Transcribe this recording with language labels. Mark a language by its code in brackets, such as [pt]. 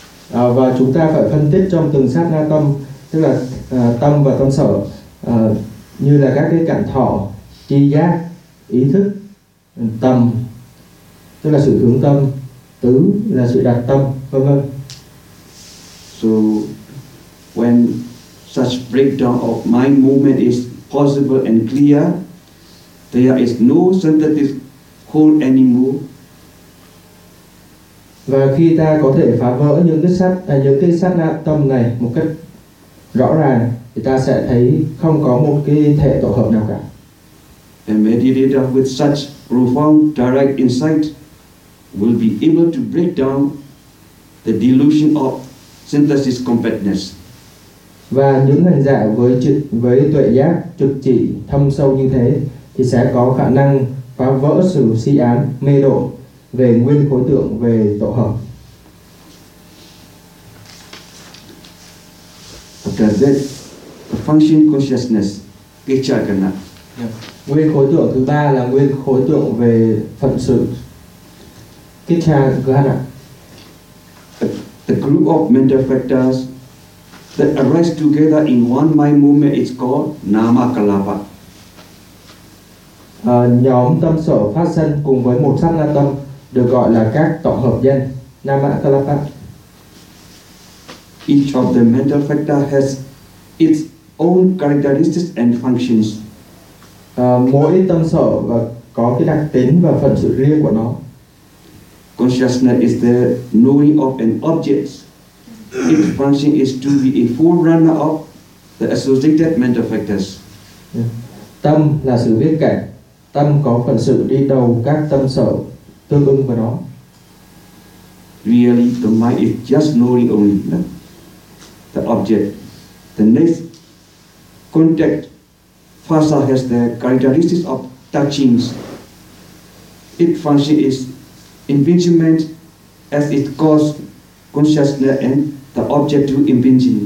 [vi] Và chúng ta phải phân tích trong từng sát na tâm, tức là tâm và tâm sở, như là các cái cảm thọ, tri giác, ý thức, tâm, tức là sự hướng tâm, tứ là sự đặt tâm, vân vân. [en] So when such breakdown of mind movement is possible and clear, there is no synthetic whole anymore. [vi] Và khi ta có thể phá vỡ những cái sát na tâm này một cách rõ ràng thì ta sẽ thấy không có một cái thể tổ hợp nào cả. [en] And meditator with such profound direct insight will be able to break down the delusion of synthesis completeness. [vi] Và những hành giả với tuệ giác trực chỉ thâm sâu như thế thì sẽ có khả năng phá vỡ sự si án mê độ về nguyên khối tượng, về tổ hợp. [en] After that, the function consciousness, Kichakana. [vi] Nguyên khối tượng thứ ba là nguyên khối tượng về phận sự, Kichakana. [en] The group of mental factors that arise together in one mind movement is called Namakalapa. [vi] Nhóm tâm sở phát sinh cùng với một sát na tâm được gọi là các tổng hợp danh Namakalapa. [en] Each of the mental factor has its own characteristics and functions. [vi] Mỗi tâm sở có cái đặc tính và phần sự riêng của nó. [en] Consciousness is the knowing of an object. Its function is to be a forerunner of the associated mental factors. [vi] Tâm là sự biết cảnh. Tâm có phần sự đi đầu các tâm sở tương ứng với nó. [en] Really, the mind is just knowing only the object. The next contact fasa has the characteristics of touchings. Its function is impingement, as it causes consciousness and the object to impinge.